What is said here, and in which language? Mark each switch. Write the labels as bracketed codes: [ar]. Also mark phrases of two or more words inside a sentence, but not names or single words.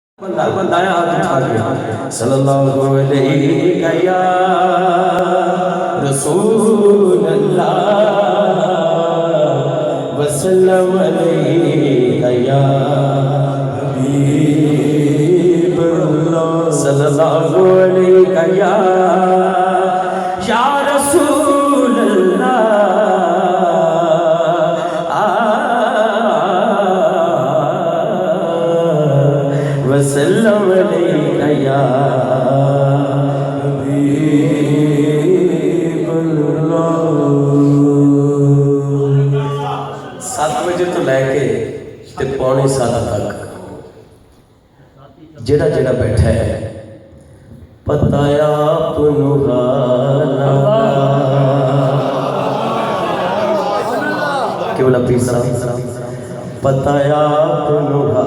[pa] بندیا ہاتھ اٹھا کے [ar] صلى الله عليه يا رسول الله وسلم عليه يا حبيب الله صلى الله عليه يا رسول الله وسلم عليك يا حبيب الله. [pa] 7 بجے تو لیکے تے پونے 7 تک جیہڑا جیہڑا بیٹھا ہے پتا آپنوں کے بولا پیر صاحب پتا آپنوں